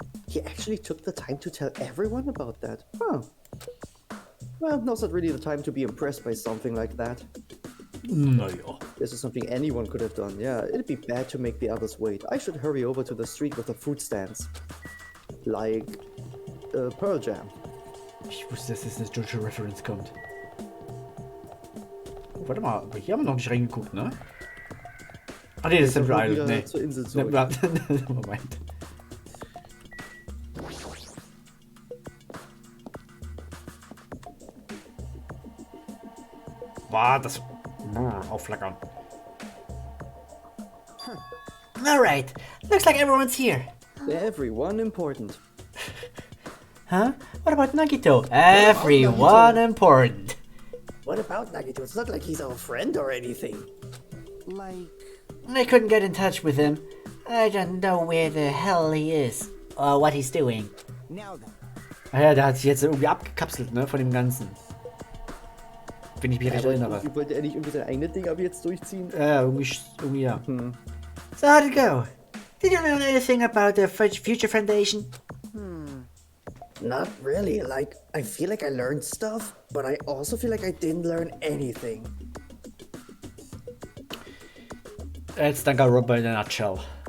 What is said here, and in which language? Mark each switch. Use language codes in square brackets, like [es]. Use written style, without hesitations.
[en] He actually took the time to tell everyone about that. Huh. Well, now's not really the time to be impressed by something like that. [de] Naja. [en] This is something anyone could have done. Yeah, it'd be bad to make the others wait. I should hurry over to the street with the food stands. Like, Pearl Jam. [de] Ich wusste, dass das eine Jojo-Reference kommt. Warte mal, aber hier haben wir noch nicht reingeguckt, ne? Ah ne, das ist Central Island, ne. Zur Insel Ne, zurück. warte, Moment. War das... Aufflackern. [en] Alright, looks like everyone's here. Everyone important. Huh? What about Nagito? Everyone important. What about Nagito? It's not like he's our friend or anything. Like, I couldn't get in touch with him. I don't know where the hell he is or what he's doing. now then. [de] Ah ja, der hat sich jetzt irgendwie abgekapselt, ne, von dem Ganzen. Wenn ich mich recht erinnere. Wollte er nicht irgendwie sein eigenes Ding ab jetzt durchziehen? Irgendwie ja. [en] So how'd it go? Did you learn anything about the Future Foundation? Not really. Like, I feel like I learned stuff, but I also feel like I didn't learn anything. It's Danganronpa in a nutshell.